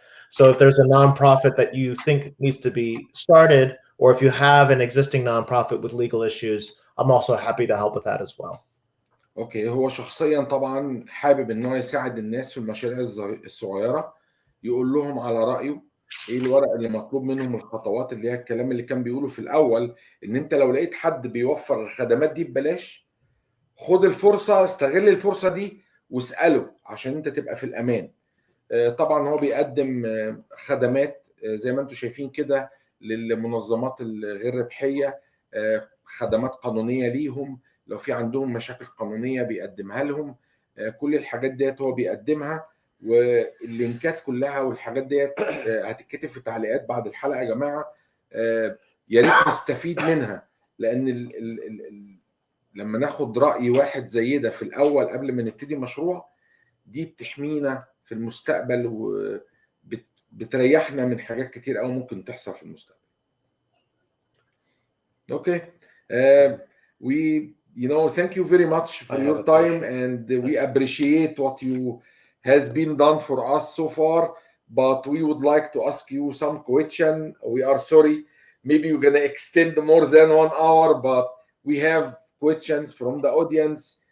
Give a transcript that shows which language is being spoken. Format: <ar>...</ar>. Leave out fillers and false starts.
<en>So if there's a nonprofit that you think needs to be started, or if you have an existing nonprofit with legal issues, I'm also happy to help with that as well.</en> <ar>اوكي، هو شخصيا طبعا حابب ان هو يساعد الناس في المشاريع الصغيره، يقول لهم على رايه ايه الورق اللي مطلوب منهم، الخطوات اللي هي الكلام اللي كان بيقوله في الاول، ان انت لو لقيت حد بيوفر الخدمات دي ببلاش، خد الفرصه، استغل الفرصه دي واساله عشان انت تبقى في الامان. طبعا هو بيقدم خدمات زي ما انتم شايفين كده للمنظمات الغير ربحيه، خدمات قانونيه ليهم، لو في عندهم مشاكل قانونيه بيقدمها لهم، كل الحاجات ديت هو بيقدمها، واللينكات كلها والحاجات ديت هتتكتب في التعليقات بعد الحلقه يا جماعه، يا ريت نستفيد منها، لان لما ناخد راي واحد زي ده في الاول قبل ما نبتدي مشروع، دي بتحمينا في المستقبل وبتريحنا من حاجات كتير قوي ممكن تحصل في المستقبل.</ar> <en>Okay, we thank you very much for your time, and we appreciate what you has been done for us so far, but we would like to ask you some question. We are sorry, maybe we're gonna extend more than 1 hour, but we have questions from the audience.</en>